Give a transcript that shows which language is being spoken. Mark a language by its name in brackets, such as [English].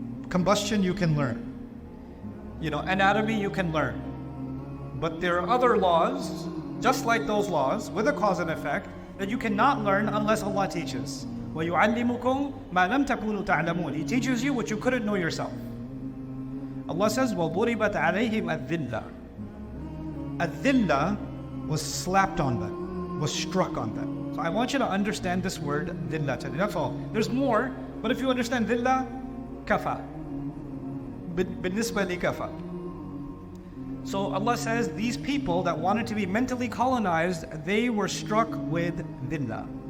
[English] Combustion you can learn. Anatomy you can learn. But there are other laws, just like those laws, with a cause and effect, that you cannot learn unless Allah teaches. [Arabic] وَيُعَلِّمُكُمْ مَا لَمْ تَكُونُوا تَعْلَمُونَ. [English] He teaches you what you couldn't know yourself. Allah says, [Arabic] وَضُرِبَتْ عَلَيْهِمْ الذِّلَّةِ. [English] Adhilla was slapped on them, was struck on them. So I want you to understand this word, dhilla today. That's all. There's more, but if you understand dhilla, kafa. [Arabic] بالنسبة لكفى. [English] So Allah says these people that wanted to be mentally colonized, they were struck with dhillah.